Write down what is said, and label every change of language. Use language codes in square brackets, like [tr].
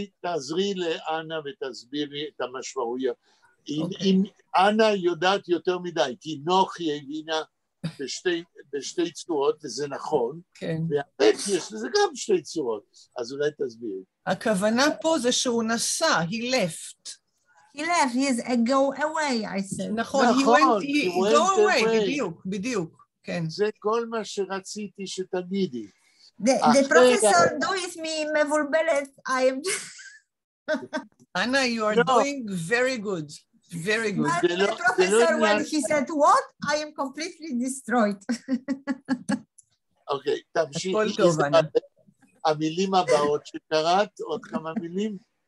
[he] תעזרי לאנה ותסבירי את המשמעויות. אנה יודעת יותר מדי, כי נוח היא הבינה בשתי צורות, וזה נכון, והאבק יש לזה גם 2 צורות, אז אולי תסבירי. הכוונה פה זה שהוא נסע, [en] he left. He left, he is a go away, I said. [he] נכון, [en] he go away, [he] בדיוק, כן. זה כל מה שרציתי שתגידי. [en] The professor does me [he] מבולבלת, [en] I am... Anna, you are doing very good. Very good. But the professor, when he said, what? I am completely destroyed. [he] אוקיי, תמשיכי. הכל טוב, אנה. המילים הבאות שקראת, עוד כמה מילים?